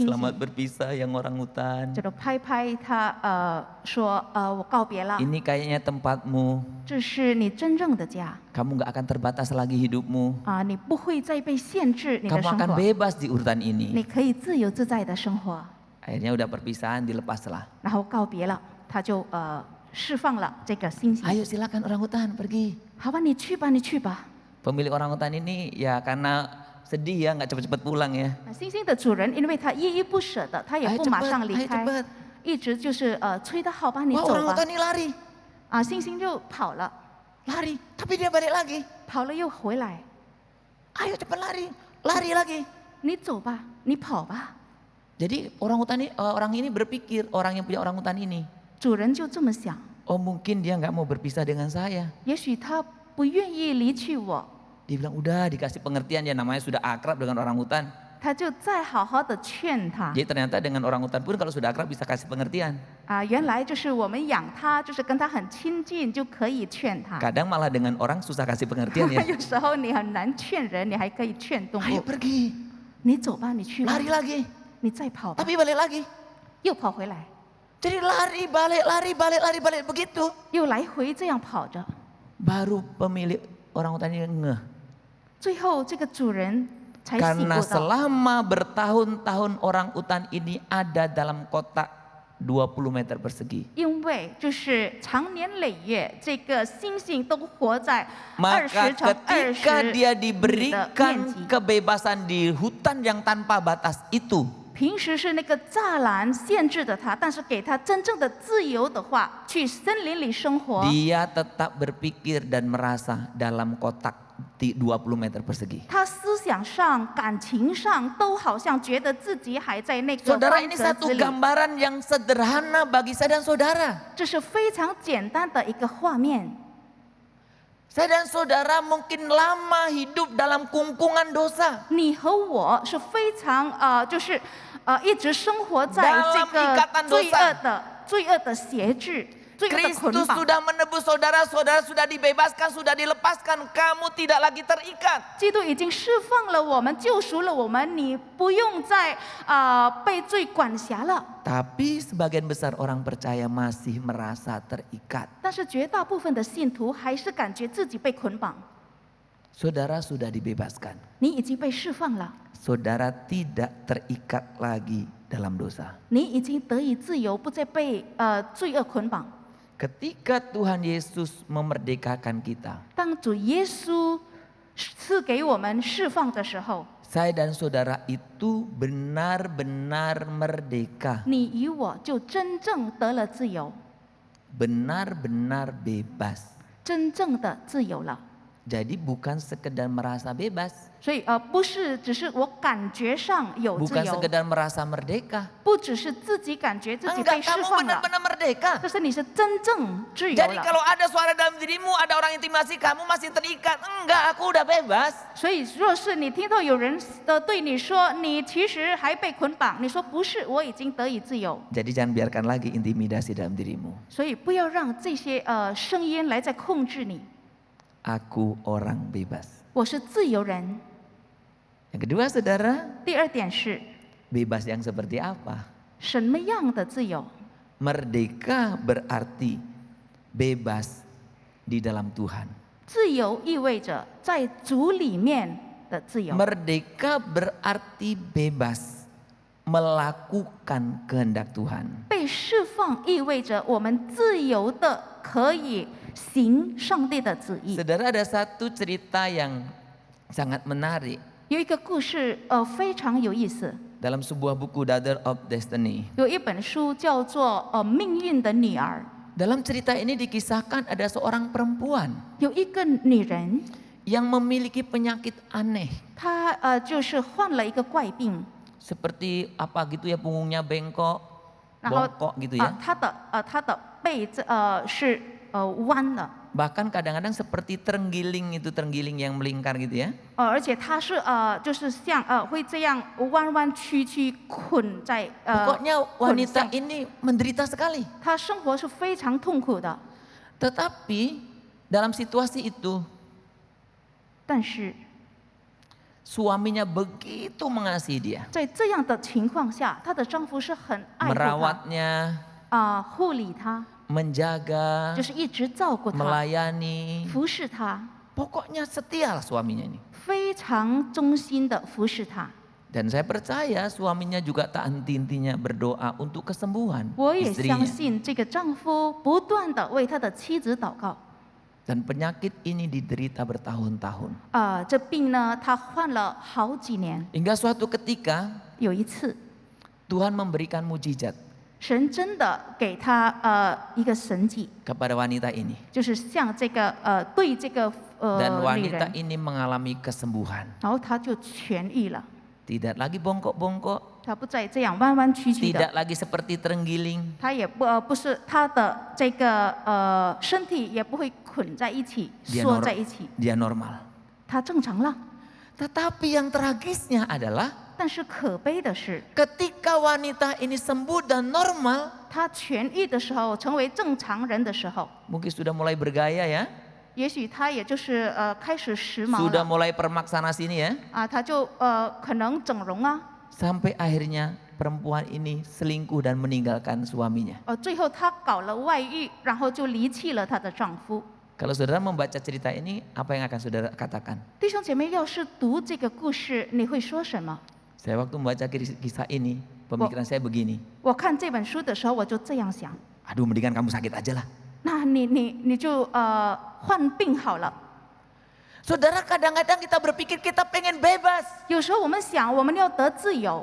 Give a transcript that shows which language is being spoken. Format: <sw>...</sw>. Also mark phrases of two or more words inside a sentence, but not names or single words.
<id>Selamat</id> <zh>猩，</zh> <id>berpisah yang orangutan.</id> <zh>就拍拍他，说我告别了，</zh> <id>Ini kayaknya tempatmu.</id> <zh>这是你真正的家</zh> <id>Kamu gak akan terbatas lagi hidupmu.</id> <zh>你不会再被限制你的</zh> <id>Kamu</id> <zh>生</zh> <id>akan</id> <zh>活，</zh> <id>bebas di urutan</id> <zh>你</zh> <id>ini.</id> <zh>可以自由自在的生活。</zh> <id>Akhirnya udah perpisahan dilepaslah.</id> <zh>然后告别了，他就释放了这个猩猩。</zh> <id>Ayo silakan orangutan pergi.</id> <zh>好吧，你去吧，你去吧。</zh> <id>Pemilik orangutan ini ya karena sedih ya nggak cepet-cepet pulang ya.</id> <zh>猩猩的主人因为他依依不舍的，他也</zh> <id>Ayo</id> <zh>不马</zh> <id>cepet,</id> <zh>上离</zh> <id>ayo</id> <zh>开，</zh> <id>cepet.</id> <zh>一直就是催他，好吧，你</zh> <id>Wah</id> <zh>走吧。</zh> <id>orangutan ini lari.</id> <zh>猩猩就跑了，</zh> <id>Lari. Tapi dia balik lagi.</id> <zh>跑了又回来。</zh> <id>Ayo cepet lari. Lari lagi.</id> <zh>你走吧，你跑吧。</zh> <id>Jadi orang ini berpikir, orang yang punya orangutan ini.</id> <zh>主人就这么想，</zh> <id>Oh mungkin dia nggak mau berpisah dengan saya.</id> <zh>也许他不愿意离去我，</zh> <id>Dia bilang udah dikasih pengertian ya namanya sudah akrab dengan orangutan.</id> <zh>他就再好好的劝他。</zh> <id>Jadi ternyata dengan orangutan pun kalau sudah akrab bisa kasih pengertian.</id> <zh>原来就是我们养它，就是跟它很亲近，就可以劝它。</zh> <id>Kadang malah dengan orang susah kasih pengertian ya.</id> <zh>有时候你很难劝人，你还可以劝动</zh> <id>Ayo</id> <zh>物。</zh> <id>pergi.</id> <zh>你走吧，你去吧，</zh> <id>Lari lagi.</id> <zh>你再跑吧，</zh> <id>Tapi balik lagi.</id> <zh>又跑回来，</zh> <id>Jadi lari balik begitu.</id> <zh>又来回这样跑着。</zh> <id>Baru pemilik orangutan ini ngeh.</id> <zh>最后这个主人才醒</zh> <id>Karena</id> <zh>悟到，</zh> <id>selama bertahun-tahun orangutan ini ada dalam kotak 20 meter persegi.</id> <zh>因为就是长年累月，这个猩猩都活在</zh> <id>Maka</id> <zh>20乘</zh> <id>ketika</id> <zh>20</zh> <id>dia</id> <zh>米的面</zh> <id>diberikan</id> <zh>积。</zh> <id>kebebasan di hutan yang tanpa batas itu,</id> <zh>平时是那个栅栏限制着他，但是给他真正的自由的话，去森林里生活，</zh> <id>dia tetap berpikir dan merasa dalam kotak 20 meter persegi.</id> <zh>他思想上、感情上都好像觉得自己还在那个</zh> <id>Saudara</id> <zh>方</zh> <id>ini</id> <zh>格</zh> <id>satu</id> <zh>子里。</zh> <id>gambaran yang sederhana bagi saya dan saudara.</id> <zh>这是非常简单的一个画面。</zh> <id>Saya dan saudara mungkin lama hidup dalam kungkungan dosa.</id> <zh>你和我是非常就是一直生活在这</zh> <id>Dalam ikatan</id> <zh>个</zh> <id>dosa</id> <zh>罪恶的挟制、罪恶的捆</zh> <id>Kristus</id> <zh>绑。</zh> <id>sudah menebus saudara, saudara sudah dibebaskan, sudah dilepaskan, kamu tidak lagi terikat.</id> <zh>基督已经释放了我们，救赎了我们，你不用再被罪管辖了。</zh> <id>Tapi sebagian besar orang percaya masih merasa terikat.</id> <zh>但是绝大部分的信徒还是感觉自己被捆绑。</zh> <id>Saudara sudah dibebaskan.</id> <zh>你已经被释放了，</zh> <id>Saudara tidak terikat lagi dalam dosa.</id> <zh>你已经得以自由，不再被罪恶捆绑。</zh> <id>Ketika Tuhan Yesus memerdekakan kita,</id> <zh>当主耶稣赐给我们释放的时候，</zh> <id>saya dan saudara itu benar-benar merdeka.</id> <zh>你与我就真正得了自由，</zh> <id>Benar-benar bebas.</id> <zh>真正的自由了。</zh> <id>Jadi bukan sekedar merasa bebas,</id> <zh>所以不是只是我感觉上有自</zh> <id>bukan</id> <zh>由，</zh> <id>sekedar merasa merdeka.</id> <zh>不只是自己感觉自己</zh> <id>Enggak,</id> <zh>被释</zh> <id>kamu</id> <zh>放了，</zh> <id>benar-benar merdeka.</id> <zh>但是你是真正自由</zh> <id>Jadi</id> <zh>了。</zh> <id>kalau ada suara dalam dirimu, ada orang intimasi, kamu masih terikat. Enggak, aku udah bebas.</id> <zh>所以，若是你听到有人对你说你其实还被捆绑，你说不是，我已经得以自由。</zh> <id>Jadi jangan biarkan lagi intimidasi dalam dirimu.</id> <zh>所以不要让这些声音来再控制你。</zh> <id>Aku orang bebas.</id> <zh>我是自由人。</zh> <id>Yang kedua saudara,</id> <zh>第二点是</zh> <id>bebas yang seperti apa?</id> <zh>什么样的自由？</zh> <id>Merdeka berarti bebas di dalam Tuhan.</id> <zh>自由意味着在主里面的自由。</zh> <id>Merdeka berarti bebas melakukan kehendak Tuhan.</id> <zh>被释放意味着我们自由的可以行上帝的旨意。</zh> <id>Saudara, ada satu cerita yang sangat menarik</id> <zh>有一个故事非常有意思，</zh> <id>dalam sebuah buku Daughter of Destiny.</id> <zh>有一本书叫做《命运的女儿》。</zh> <id>Dalam cerita ini dikisahkan ada seorang perempuan</id> <zh>有一个女人，</zh> <id>yang memiliki penyakit aneh.</id> <zh>她就是患了一个怪病，</zh> <id>Seperti apa gitu ya, punggungnya bengkok,</id> <zh>然后</zh> <id>bongkok gitu ya.</id> <zh>她的背是弯的，</zh> <id>Bahkan kadang-kadang seperti terenggiling itu, terenggiling yang melingkar gitu ya.</id> <zh>而且她是就是像会这样弯弯曲曲捆在</zh> <id>Pokoknya</id> <zh>捆</zh> <id>wanita</id> <zh>上，</zh> <id>ini menderita sekali.</id> <zh>她生活是非常痛苦的。</zh> <id>Tetapi dalam situasi itu</id> <zh>但是</zh> <id>suaminya begitu mengasihi dia,</id> <zh>在这样的情况下，她的丈夫是很爱护她，</zh> <id>merawatnya,</id> <zh>护理她，</zh> <id>menjaga,</id> <zh>就是一直照顾她，</zh> <id>melayani.</id> <zh>服侍她，</zh> <id>Pokoknya setia lah suaminya ini.</id> <zh>非常忠心的服侍她。</zh> <id>Dan saya percaya suaminya juga tak henti-hentinya berdoa untuk kesembuhan</id> <zh>我也相</zh> <id>istrinya.</id> <zh>信这个丈夫不断的为他的妻子祷告。</zh> <id>Dan penyakit ini diderita bertahun-tahun.</id> <zh>这病呢，他患了好几年。</zh> <id>Hingga suatu ketika</id> <zh>有一次，</zh> <id>Tuhan memberikan mujizat</id> <zh>神真的给他一个神迹，</zh> <id>kepada wanita ini.</id> <zh>就是像这个对这个</zh> <id>Dan</id> <zh>女</zh> <id>wanita</id> <zh>人，</zh> <id>ini mengalami kesembuhan.</id> <zh>然后他就痊愈了，</zh> <id>Tidak lagi bongkok-bongkok,</id> <zh>他不再这样弯弯曲曲的，</zh> <id>tidak lagi seperti terenggiling.</id> <zh>他也不是他的这个身体也不会捆在一起，</zh> <id>Dia</id> <zh>缩在一起，</zh> <id>dia normal.</id> <zh>他正常了。</zh> <id>Tetapi yang tragisnya adalah</id> <zh>但是可悲的是，</zh> <id>ketika wanita ini sembuh dan normal,</id> <zh>他痊愈的时候，成为正常人的时候，</zh> <id>mungkin sudah mulai bergaya ya,</id> <zh>也许他也就是开始时髦</zh> <id>sudah</id> <zh>了</zh> <id>mulai permak sana sini ya,</id> <zh>他就可能整容啊，</zh> <id>sampai akhirnya perempuan ini selingkuh dan meninggalkan suaminya.</id> <zh>最后她搞了外遇，然后就离弃了她的丈夫。</zh> <id>Kalau saudara membaca cerita ini, apa yang akan saudara katakan?</id> <zh>弟兄姐妹，要是读这个故事，你会说什么？</zh> <id>Saya waktu membaca kisah ini, pemikiran saya begini,</id> <zh>我看这本书的时候，我就这样想，</zh> <id>aduh mendingan kamu sakit aja lah.</id> <zh>那你就患病好了。</zh> <id>Saudara, kadang-kadang kita berpikir kita pengen bebas.</id> <zh>有时候我们想，我们要得自由，</zh>